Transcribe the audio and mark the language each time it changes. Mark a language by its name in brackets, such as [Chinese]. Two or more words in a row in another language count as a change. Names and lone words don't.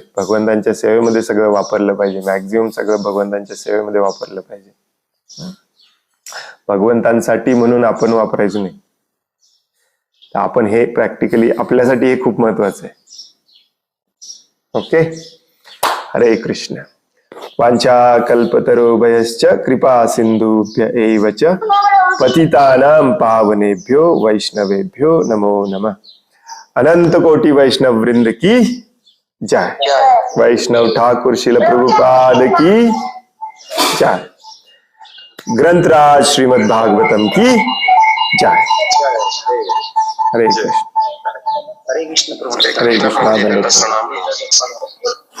[Marathi] भगवंतांच्या सेवेमध्ये सगळं वापरलं पाहिजे, मॅक्झिमम सगळं भगवंतांच्या सेवेमध्ये वापरलं पाहिजे. भगवंतांसाठी म्हणून आपण वापरायचं नाही. आपण हे प्रॅक्टिकली आपल्यासाठी हे खूप महत्वाचं आहे. ओके. हरे कृष्ण. [Sanskrit] वांछा कल्पतरुभयश्च कृपा सिंधुभ्य एव च पतितानां पावनेभ्यो वैष्णवेभ्यो नमो नमः. [Hindi] अनंत कोटि वैष्णव वृंद की जय. वैष्णव ठाकुर शिल प्रभुपाद की जय. ग्रंथराज श्रीमद् भागवतम की जय हरे कृष्ण [Marathi] हरे कृष्ण प्रभू हरे कृष्ण प्रणाम. धन्यवाद.